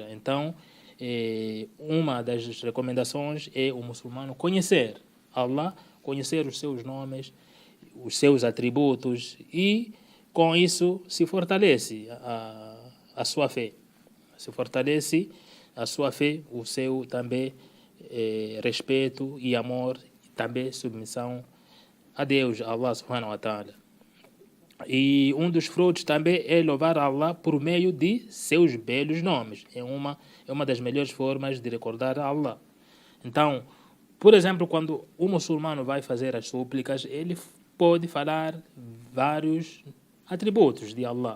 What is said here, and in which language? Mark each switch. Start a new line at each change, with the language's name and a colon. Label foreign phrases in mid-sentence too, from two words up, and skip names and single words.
Portuguese: Então, uma das recomendações é o muçulmano conhecer Allah, conhecer os seus nomes, os seus atributos, e com isso se fortalece a sua fé. Se fortalece a sua fé, o seu também respeito e amor, também submissão a Deus, a Allah
Arabic: سبحانه وتعالى.
Portuguese: E um dos frutos também é louvar Allah por meio de seus belos nomes. É uma das melhores formas de recordar a Allah. Então, por exemplo, quando o muçulmano vai fazer as súplicas, ele pode falar vários atributos de Allah.